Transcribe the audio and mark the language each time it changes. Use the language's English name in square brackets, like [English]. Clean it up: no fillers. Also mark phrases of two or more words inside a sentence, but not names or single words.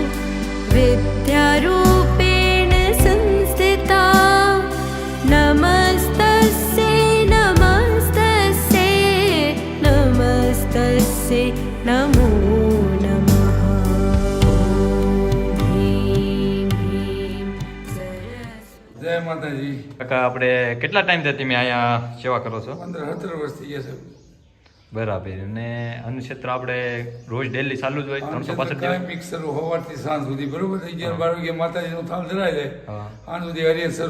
[Sanskrit] विद्यारूपेण संस्थिता नमस्तस्यै नमस्तस्यै नमस्तस्यै नमो नमः ह्रीं ह्रीं सरस्वती [Gujarati] જય માતાજી. કાકા, આપણે કેટલા ટાઈમથી તમે અહીંયા સેવા કરો છો? 15-17 વર્ષ થઈ ગયા છે. બરાબર. અને અન્નક્ષેત્ર આપણે રોજ ડેલી ચાલુ જ હોય 365 દિવસ? કાયમિક શરૂ સવારથી સાંજ સુધી, બરોબર. 11-12 વાગે માતાજીનું થાળ ધરાય જાય, હા. સાંજ સુધી હરિયર શરૂ.